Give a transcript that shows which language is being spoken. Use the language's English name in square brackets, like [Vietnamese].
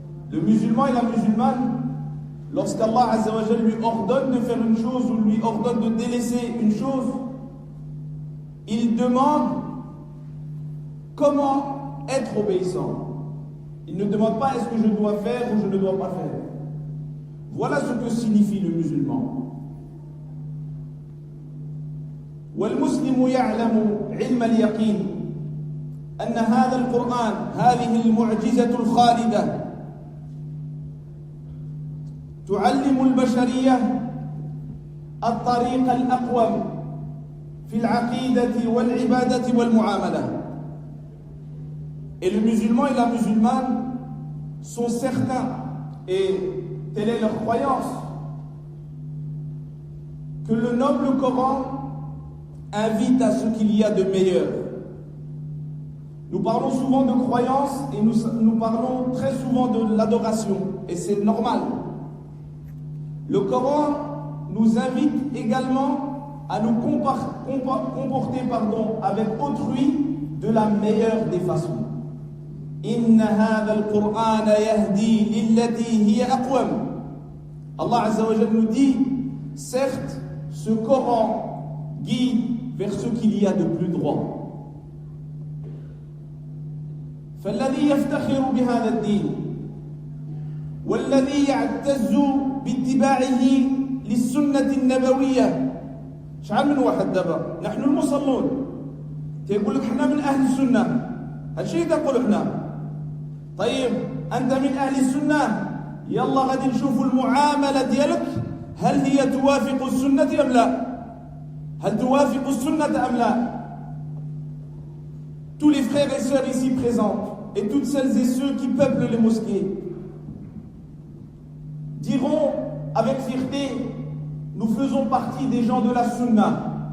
[French] Le musulman et la musulmane, lorsqu'Allah Azza wa Jalla lui ordonne de faire une chose ou lui ordonne de délaisser une chose, il demande comment être obéissant. Il ne demande pas est-ce que je dois faire ou je ne dois pas faire. Voilà ce que signifie le musulman. [Arabic] والمسلم يعلم علم اليقين أن هذا القرآن هذه المعجزة الخالدة تعلم البشرية الطريق الأقوم في العقيدة والعبادة والمعاملة. [French] Et le musulman et la musulmane sont certains, et telle est leur croyance, que le noble Coran invite à ce qu'il y a de meilleur. Nous parlons souvent de croyance et nous parlons très souvent de l'adoration, et c'est normal. Le Coran nous invite également à nous comporter avec autrui de la meilleure des façons. [Arabic] Inna hadha al-Qur'an yahdi lillati hiya aqwam. [French] Allah Azza wa Jalla nous dit, certes, ce Coran guide vers ce qu'il y a de plus droit. [Arabic] فالذي يفتخر بهذا الدين والذي يعتز باتباعه للسنة النبوية، شحال من واحد دابا نحن المصلون تيقول لك حنا من أهل السنة، هادشي تقول حنا. طيب أنت من أهل السنة، يلا غادي نشوفوا المعاملة ديالك هل هي توافق السنة أم لا؟ [French] هل توافق السنة أم لا؟ Tous les frères et sœurs ici présents et toutes celles et ceux qui peuplent les mosquées diront avec fierté, nous faisons partie des gens de la sunna.